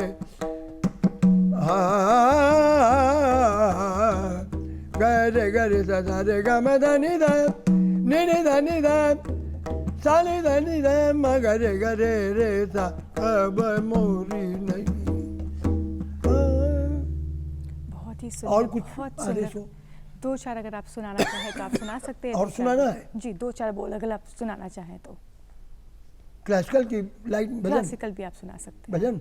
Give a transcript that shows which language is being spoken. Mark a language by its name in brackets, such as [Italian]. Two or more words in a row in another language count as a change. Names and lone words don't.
[Hindi] गरे गरे सा सारे ग म ध नि ध नि नि ध नि ध सा नि ध नि ध म गरे गरे रे सा कब मोरी नहीं। बहुत ही सुंदर, और कुछ बहुत आदेश सुंदर। हो? दो चार अगर आप सुनाना चाहें तो आप सुना सकते हैं। और दो चार सुनाना बोल। है? जी, दो चार बोल अगर आप सुनाना चाहें तो। क्लासिकल की लाइन भजन क्लासिकल भी आप सुना सकते हैं। भजन